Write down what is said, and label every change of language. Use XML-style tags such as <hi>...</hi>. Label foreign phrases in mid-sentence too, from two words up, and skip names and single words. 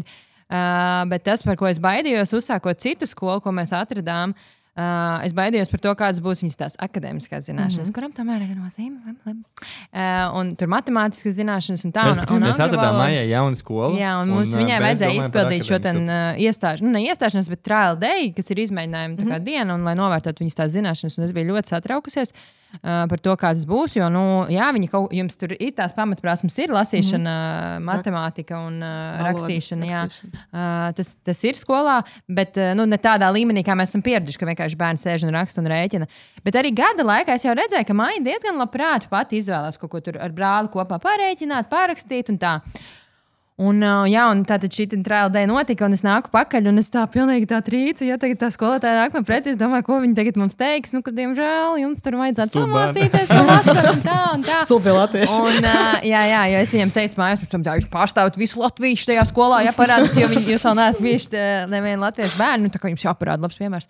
<lv>Bet tas, par ko es baidījos, uzsākot citu skolu, ko mēs atradām, es baidījos par to, kādas būs viņas tās akadēmiskās zināšanas, kuram tomēr ir nozīme. Un tur matemātiskas zināšanas un tā. Mēs atradām Maijai jaunu skolu. Jā, un mums viņai vajadzēja izpildīt šo iestāšanos, bet</lv> <en>trial day,</en> <lv>kas ir izmēģinājuma diena, un lai novērtētu viņas tās zināšanas. Un es biju ļoti satraukusies. par to, kā tas būs. Jo, jums tur ir tās pamatprasmes, ir lasīšana, matemātika un rakstīšana. Jā. Tas ir skolā, bet ne tādā līmenī, kā mēs esam pieraduši, ka vienkārši bērni sēž un raksta un rēķina. Bet arī gada laikā es jau redzēju, ka Maija diezgan labprāt pati izvēlās kaut ko tur ar brāli kopā pārēķināt, pārrakstīt un tā. Un tātad šī</lv> <en>trial day</en> <lv>notika, un es nāku pakaļ, un es tā pilnīgi tā trīcu, ja tagad tā skolotāja nāk man pretī, es domāju, ko viņi tagad mums teiks, ka, diemžēl, jums tur vajadzētu pamācīties, palasot un tā. Stulbi latvieši. Un, jo es viņiem teicu mājās, pirms tam, jūs pārstāvat visu latviešu tajā skolā, jāparādat, jo jūs vēl neesat bijuši nevienu latviešu bērnu, tā kā jums jāparāda labs piemērs.</lv>